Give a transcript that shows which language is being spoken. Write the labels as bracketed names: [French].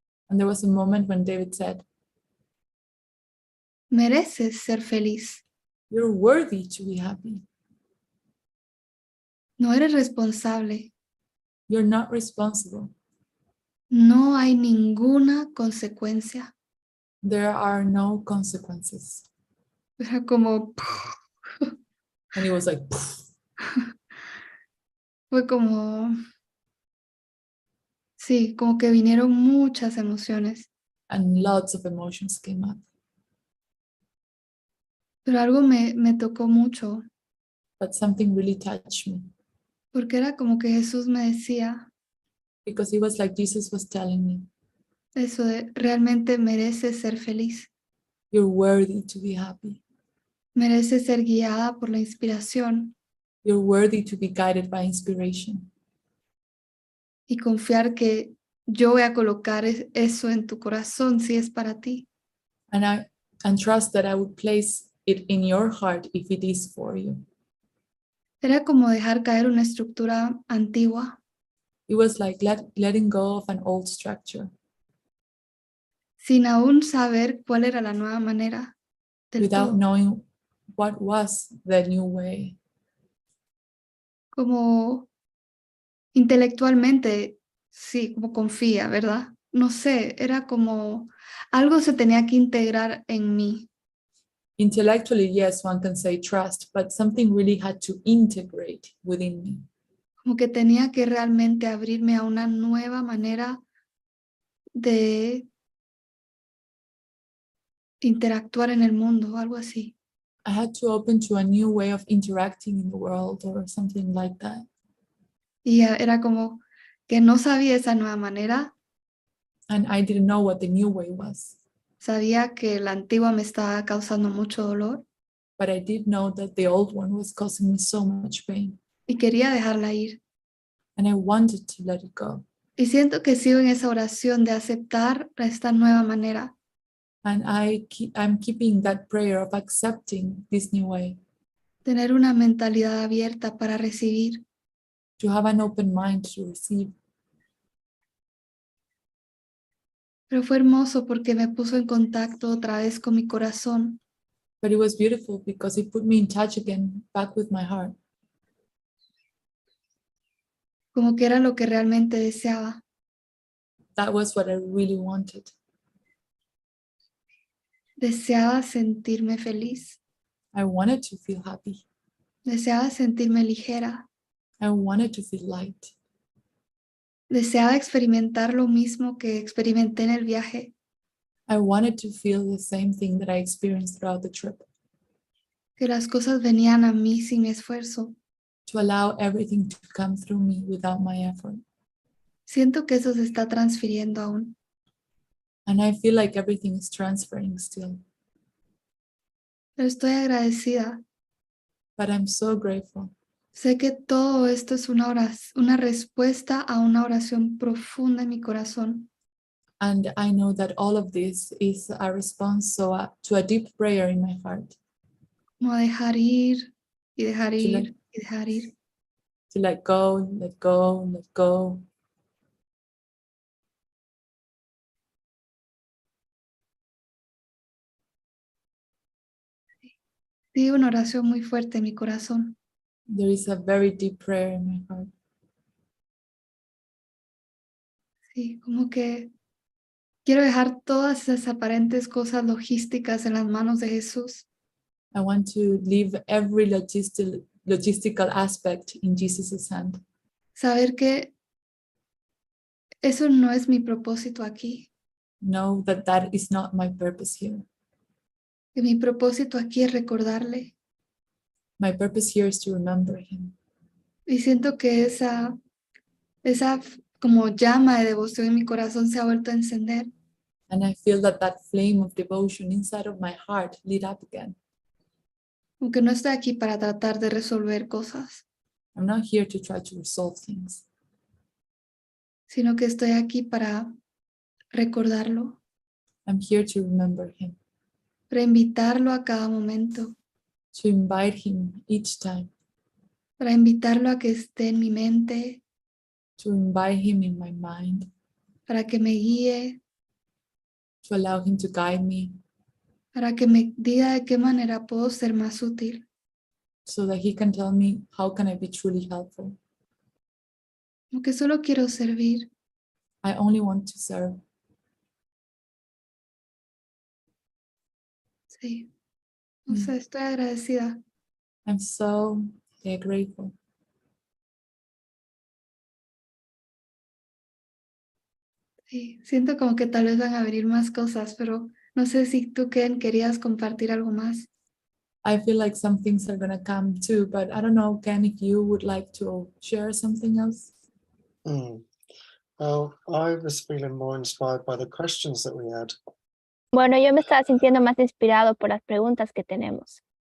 [English] And there was a moment when David said, [Spanish] mereces ser feliz. [English] you're worthy to be happy. [Spanish] No eres responsable. [English] You're not responsible. [Spanish] No hay ninguna consecuencia. [English] There are no consequences. [Spanish] Era como, [English] And it was like, poof. [Spanish] fue como, sí, como que vinieron muchas emociones. [English] And lots of emotions came up. [Spanish] Pero algo me tocó mucho, [English] But something really touched me [Spanish] porque era como que Jesús me decía [English] because it was like Jesus was telling me, [Spanish] eso de realmente mereces ser feliz. [English] you're worthy to be happy. [Spanish] Mereces ser guiada por la inspiración [English] You're worthy to be guided by inspiration [Spanish] y confiar que yo voy a colocar eso en tu corazón si es para ti. [English] and trust that I would place it in your heart if it is for you. [Spanish] Era como dejar caer una estructura antigua [English] It was like letting go of an old structure [Spanish] sin aún saber cuál era la nueva manera del [English] without [Spanish] todo. [English] knowing what was the new way. [Spanish] Como intelectualmente, sí, como confía, ¿verdad? No sé, era como algo se tenía que integrar en mí, [English] Intellectually, yes, one can say trust, but something really had to integrate within me. [Spanish] como que tenía que realmente abrirme a una nueva manera de interactuar en el mundo, algo así. [English] I had to open to a new way of interacting in the world or something like that. [Spanish] Y era como que no sabía esa nueva manera, [English] And I didn't know what the new way was, [Spanish] sabía que la antigua me estaba causando mucho dolor [English] but I did know that the old one was causing me so much pain, [Spanish] y quería dejarla ir. [English] and I wanted to let it go. [Spanish] Y siento que sigo en esa oración de aceptar esta nueva manera, [English] And I'm keeping that prayer of accepting this new way, [Spanish] tener una mentalidad abierta para recibir. [English] to have an open mind to receive. [Spanish] Pero fue hermoso porque me puso en contacto otra vez con mi corazón, [English] But it was beautiful because it put me in touch again, back with my heart. [Spanish] como que era lo que realmente deseaba. [English] That was what I really wanted. [Spanish] Deseaba sentirme feliz, [English] I wanted to feel happy. [Spanish] deseaba sentirme ligera, [English] I wanted to feel light. [Spanish] deseaba experimentar lo mismo que experimenté en el viaje, [English] I wanted to feel the same thing that I experienced throughout the trip, [Spanish] que las cosas venían a mí sin mi esfuerzo. [English] to allow everything to come through me without my effort. [Spanish] Siento que eso se está transfiriendo aún, [English] And I feel like everything is transferring still. [Spanish] pero estoy agradecida. [English] But I'm so grateful. [Spanish] Sé que todo esto es una respuesta a una oración profunda en mi corazón. [English] And I know that all of this is a response to a deep prayer in my heart, [Spanish] Como dejar ir y dejar [English] to let, [Spanish] ir y dejar ir. [English] to let go, let go, let go. [Spanish] Sí, una oración muy fuerte en mi corazón. [English] There is a very deep prayer in my heart. [Spanish] Sí, como que quiero dejar todas esas aparentes cosas logísticas en las manos de Jesús. [English] I want to leave every logistical aspect in Jesus' hand. [Spanish] Saber que eso no es mi propósito aquí. [English] Know that that is not my purpose here. [Spanish] Que mi propósito aquí es recordarle. [English] My purpose here is to remember him. [Spanish] Y siento que esa como llama de devoción en mi corazón se ha vuelto a encender. [English] And I feel that that flame of devotion inside of my heart lit up again. [Spanish] Aunque no estoy aquí para tratar de resolver cosas, [English] I'm not here to try to resolve things, [Spanish] sino que estoy aquí para recordarlo, [English] I'm here to remember him, [Spanish] para invitarlo a cada momento, [English] to invite him each time, [Spanish] para invitarlo a que esté en mi mente, [English] to invite him in my mind, [Spanish] para que me guíe, [English] to allow him to guide me [Spanish] para que me diga de qué manera puedo ser más útil. [English] so that he can tell me how can I be truly helpful. [Spanish] Como que solo quiero servir. [English] I only want to serve. [Spanish] Sí, no sé, estoy agradecida. [English] I'm so grateful. [Spanish] Sí, siento como que tal vez van a venir más cosas, pero no sé si tú, Ken, querías compartir algo más. [English] I feel like some things are gonna come too, but I don't know, Ken, if you would like to share something else. Well, I was feeling more inspired by the questions that we had. [Spanish] Bueno, yo me estaba sintiendo más inspirado por las preguntas que tenemos.